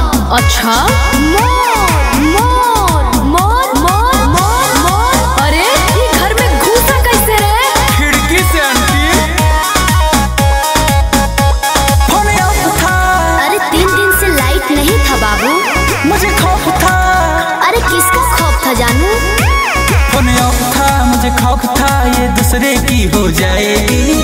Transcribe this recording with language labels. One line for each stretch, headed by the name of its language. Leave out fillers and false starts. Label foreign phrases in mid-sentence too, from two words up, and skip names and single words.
Hindi: अच्छा मोर मोर मोर मोर मोर मोर। अरे ये घर में घुसा कैसे रे? खिड़की से आंटी। फोन ऑफ था। अरे 3 दिन से लाइट नहीं था बाबू। मुझे खौफ था। अरे किसका खौफ था जानू? फोन ऑफ था, मुझे खौफ था ये दूसरे की हो जाएगी।